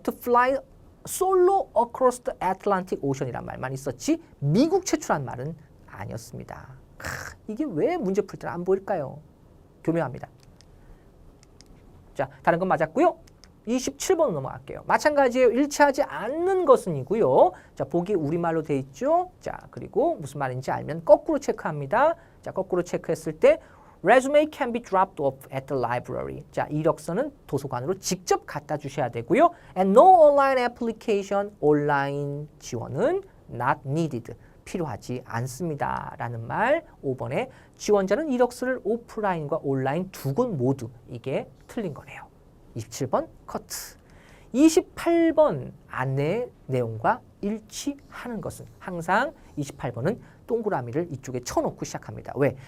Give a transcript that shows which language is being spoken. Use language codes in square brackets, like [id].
[en] To fly solo across the Atlantic Ocean [ko] 이란 말만 있었지 미국 최초란 말은 아니었습니다. 이게 왜 문제 풀 때 안 보일까요? 교묘합니다. 자, 다른 건 맞았고요. 27번 넘어갈게요. 마찬가지예요. 일치하지 않는 것은이고요. 자, 보기 우리말로 돼 있죠. 자, 그리고 무슨 말인지 알면 거꾸로 체크합니다. 자, 거꾸로 체크했을 때 [en] Resume can be dropped off at the library. [ko] 자, 이력서는 도서관으로 직접 갖다 주셔야 되고요. [en] And no online application, [ko] 온라인 지원은 [en] not needed. [ko] 필요하지 않습니다. 라는 말 5번에 지원자는 이력서를 오프라인과 온라인 두 곳 모두 이게 틀린 거네요. 27번 커트. 28번 안내 내용과 일치하는 것은 항상 28번은 동그라미를 이쪽에 쳐놓고 시작합니다. 왜?